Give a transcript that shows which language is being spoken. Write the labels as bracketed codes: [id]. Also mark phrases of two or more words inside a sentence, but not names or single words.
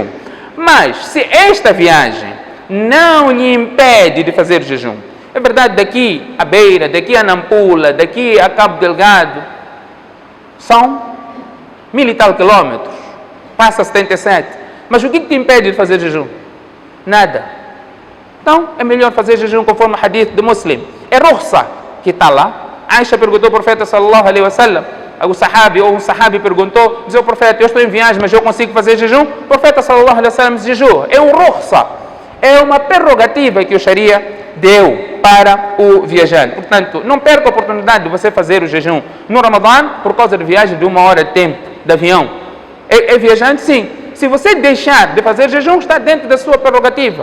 [pt] Mas se esta viagem não lhe impede de fazer o jejum, é verdade, daqui a Beira, daqui a Nampula, daqui a Cabo Delgado, são 1000 e tal quilômetros, passa 77. Mas o que te impede de fazer jejum? Nada. Então é melhor fazer jejum conforme o hadith de Muslim. É rukhsa que está lá. Aisha perguntou ao profeta [ar] صلى الله عليه وسلم, [pt] um sahabi perguntou, diz ao profeta, eu estou em viagem, mas eu consigo fazer jejum? O profeta [ar] صلى الله عليه وسلم [pt] diz, jejum. É um rukhsa, é uma prerrogativa que o Sharia deu para o viajante. Portanto, não perca a oportunidade de você fazer o jejum no Ramadã por causa de viagem de 1 hora de tempo de avião. É viajante, sim. Se você deixar de fazer jejum, está dentro da sua prerrogativa.